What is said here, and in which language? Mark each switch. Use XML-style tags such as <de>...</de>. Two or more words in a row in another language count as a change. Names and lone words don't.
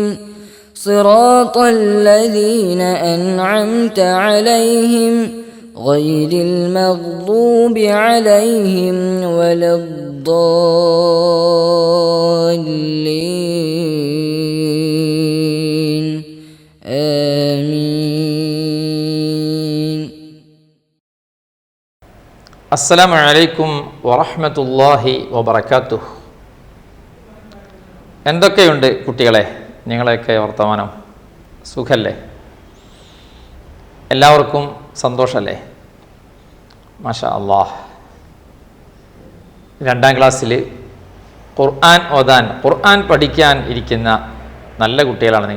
<ar>صراط الذين أنعمت عليهم غير المغضوب عليهم ولا الضالين. آمين. السلام عليكم ورحمة الله وبركاته.</ar> <ml>എന്തൊക്കെയുണ്ട് കുട്ടികളെ, നിങ്ങളെയൊക്കെ വർത്തമാനം? സുഖല്ലേ? എല്ലാവർക്കും സന്തോഷമല്ലേ?</ml> <ar>ما شاء الله.</ar> <ml>2ാം ക്ലാസ്സിൽ ഖുർആൻ ഓതാൻ, ഖുർആൻ പഠിക്കാൻ ഇരിക്കുന്ന നല്ല കുട്ടികളാണ് നിങ്ങൾ.</ml>